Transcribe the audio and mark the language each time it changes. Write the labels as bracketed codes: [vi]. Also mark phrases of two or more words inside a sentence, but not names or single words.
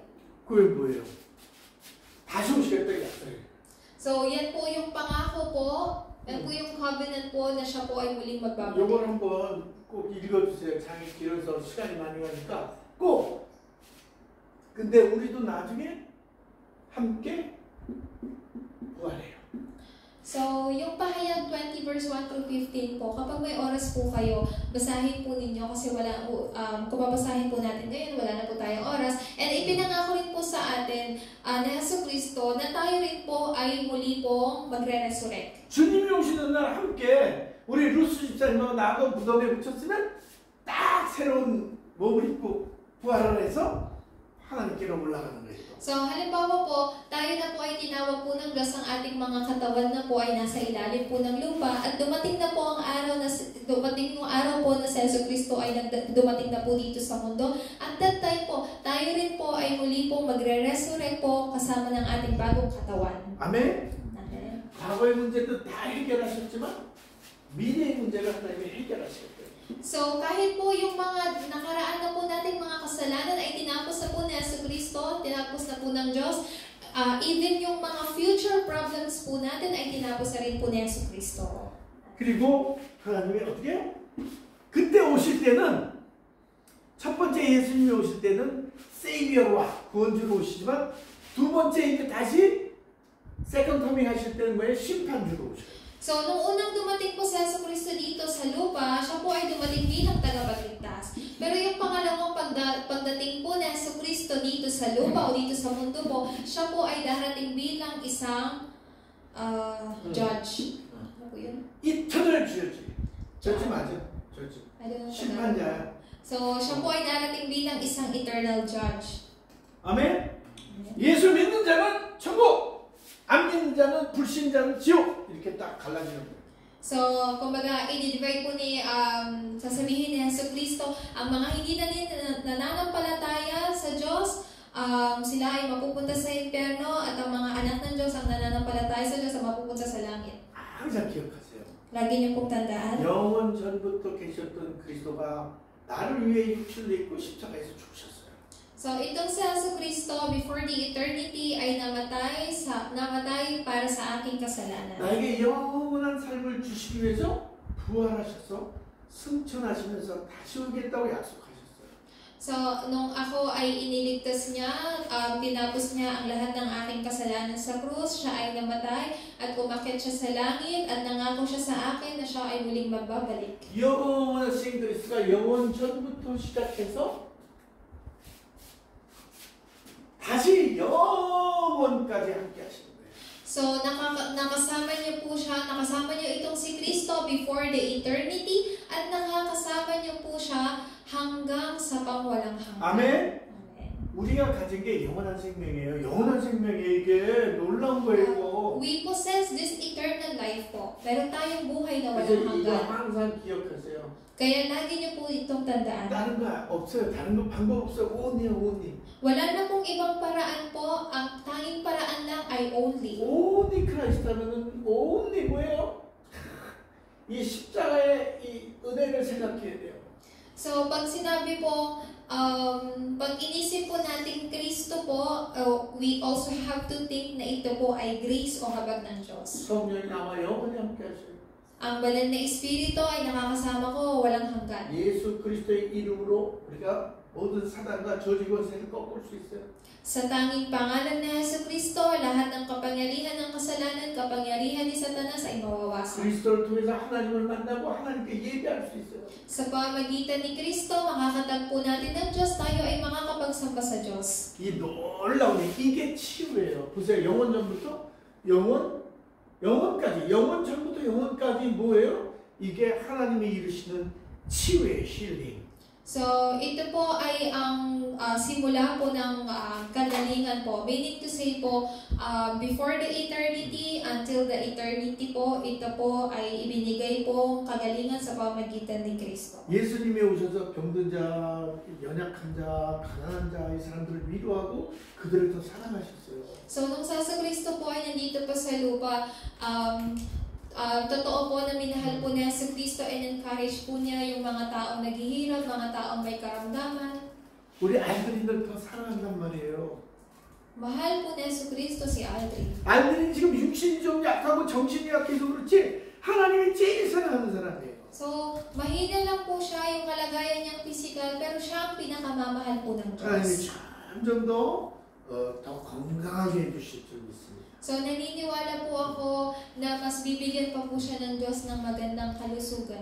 [ko] 그게 뭐예요? 다시 오시겠다는 약속이에요. [tl] So yan po yung pangako po, yan po yung covenant po na siya po ay muling magbabalik. [ko] 요걸 한번 꼭 읽어주세요. 장이 길어서 시간이 많이 가니까 꼭. 근데 우리도 나중에 함께 부활해요. [tl] So, yung pahayag 20 verse 1 through 15 po, kapag may oras po kayo, basahin po ninyo kasi wala, kung babasahin po natin ngayon, wala na po tayong oras. And ipinangako rin po sa atin na Jesucristo na tayo rin po ay muli pong magre-resurrect. [ko] 주님이 오시는 날 함께 우리 루스 집사님하고 나하고 무덤에 묻혔으면 딱 새로운 몸을 입고 부활을 해서 하나님께로 올라가는 거예요. [tl] So, halimbawa po, tayo na po ay tinawag po ng Diyos ang ating mga katawan na po ay nasa ilalim po ng lupa at dumating na po ang araw na dumating yung araw po na si Jesucristo ay dumating na po dito sa mundo. [en] At that time [tl] po, tayo rin po ay muli po magre-resurrect po kasama ng ating bagong katawan. [ko] 아멘? [tl] Amen. [ko] 과거의 문제도 다 해결하셨지만 미래의 문제를 하나님이 해결하시겠어요. [tl] So, kahit po yung mga nakaraan na po nating mga kasalanan ay tinapos na po ni Jesucristo, tinapos na po ng Diyos, even yung mga [en] future problems [tl] po natin ay tinapos na rin po ni Jesucristo. [ko] 그리고 하나님이 어떻게 해요? 그때 오실 때는 첫 번째 예수님이 오실 때는 세이비어와 구원주로 오시지만 두 번째 이제 다시 [en] second coming [ko] 하실 때는 뭐예요? 심판주로 오셔요. [tl] So, nung unang dumating po si Jesucristo dito sa lupa, siya po ay dumating bilang tagapagligtas. Pero yung pangalawang pagdating po ni Jesucristo dito sa lupa o dito sa mundo po, siya po ay darating bilang isang judge. Ano po yun? [ko] 이터널 주였지. 저지 맞아. 저지. [en] I don't know. [ko] 심판자야. [tl] So, siya po ay darating bilang isang [en] eternal judge. [ko] 아멘? 예수 믿는 자는 천국! 안 믿는 자는 불신자는 지옥! 이렇게 딱 갈라지는 거예요. [tl] So, kumbaga, i-divide po ni, sasabihin ni Jesucristo, ang mga hindi na nananampalataya sa Diyos, sila ay mapupunta sa impyerno at ang mga anak ng Diyos ang nananampalataya sa Diyos ay mapupunta sa langit. [ko] 항상 기억하세요. [tl] Lagi niyo pong tandaan. [ko] 영원 전부터 계셨던 그리스도가 나를 위해 육신을 입고 십자가에서 죽으셨어요. [tl] So, itong si Jesucristo [en] before the eternity [tl] ay namatay para sa aking kasalanan. [ko] 나에게 영원한 삶을 주시기 위해서 부활하셔서 승천하시면서 다시 오겠다고 약속하셨어요. [tl] So, nung ako ay iniligtas niya, tinapos niya ang lahat ng aking kasalanan sa krus, siya ay namatay at umakyat siya sa langit at nangako siya sa akin na siya ay muling magbabalik. [ko] 영원하신 그리스도가 영원 전부터 시작해서 다시 영원까지 함께 하시는 거예요. [tl] So, nakasama niyo po siya, nakasama niyo itong si Kristo [en] before the eternity [tl] at nakakasama niyo po siya hanggang sa pangwalang hanggan. [ko] 아멘. [tl] Amen. [ko] 우리가 가진 게 영원한 생명이에요. 영원한 생명이에요. 이게 놀라운 거예요. [en] We possess this eternal life po, [tl] pero tayong buhay na [ko] 그래서 [tl] walang [ko] 이거 [tl] hanggan. [ko] 항상 기억하세요. [tl] Kaya lagi niyo po itong tandaan. [ko] 다른 거 없어요. 다른 거 방법 없어요. only. [tl] Wala na pong ibang paraan po, ang tanging paraan lang ay only. [en] only Christ [ko] 하면은 only 뭐예요? 이 십자가의 이 은혜를 생각해야 돼요. [tl] So, pag sinabi po, pag inisip po natin Kristo po, [en] we also have to think [tl] na ito po ay grace o habag ng Diyos. [ko] 성령이 나와 영원히 함께 하셔요. [tl] Ang banal na Espiritu ay nakakasama ko walang hanggan. [ko] 예수 그리스도의 이름으로 우리가 모든 사단과 저주 권세를 꺾을 수 있어요. [tl] Sa tanging pangalan ni Jesucristo, lahat ng kapangyarihan ng kasalanan, kapangyarihan ni Satanas ay mawawasan. [ko] 그리스도를 통해서 하나님을 만나고 하나님께 예배할 수 있어요. [tl] Sa pamagitan ni Kristo, makakatagpo natin ng Diyos, tayo ay [ko] 이 놀라운 이게 치유예요. 보세요. 영원전부터 영원까지, 영원 전부터 영원까지 뭐예요? 이게 하나님이 이루시는 치유의 힐링. [tl] So, ito po ay ang simula po ng kagalingan po. [en] Meaning to say [tl] po, [en] before the eternity, until the eternity [tl] po, ito po ay ibinigay po kagalingan sa pamagitan ni Kristo. [ko] 예수님이 오셔서 병든 자, 연약한 자, 가난한 자, 이 사람들을 위로하고 그들을 더 사랑하셨어요. [tl] So, nung sa Kristo po ay nandito pa sa lupa, totoo po na minahal po niya sa Kristo [en] and encourage [tl] po niya yung mga taong naghihirap, mga taong may karamdaman. [ko] 우리 알드린을 더 사랑한단 말이에요. [tl] Mahal po niya sa Kristo si Aldrin. [ko] 알드린 지금 육신이 좀 약하고 정신이 약해서 그렇지 하나님이 제일 사랑하는 사람이에요. [tl] So, mahina lang po siya yung kalagayan niyang physical, pero siya ang pinakamamahal po ng [ko] 하나님이 [tl] Diyos. [ko] 점점 더 건강하게 해주실 줄 믿습니다. [tl] So, naniniwala po ako na mas bibigyan pa po siya ng Diyos ng magandang kalusugan.